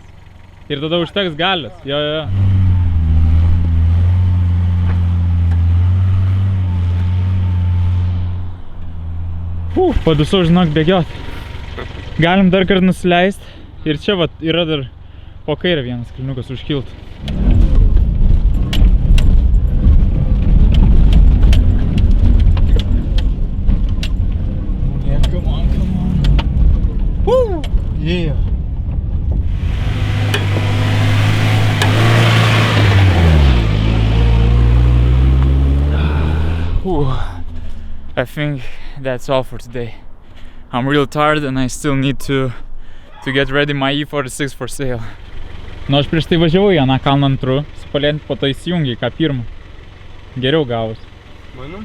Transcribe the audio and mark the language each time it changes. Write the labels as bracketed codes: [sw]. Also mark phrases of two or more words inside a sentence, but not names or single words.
[lt] Ir tada užteks galios. Jo, jo. Padusau, žinok, bėgiot. Galim dar kartą nusileist. Ir čia vat yra dar po kairę vienas kalniukas užkilt. [en] Yeah, come on, come on. Woo! Yeah. Whew. I think that's all for today. I'm real tired and I still need to get ready my E46 for sale. [lt] Nu, aš prieš tai važiavau į aną kalną antru, su palėtintu, po to įsijungi ką pirmą. Geriau gavus. Mano?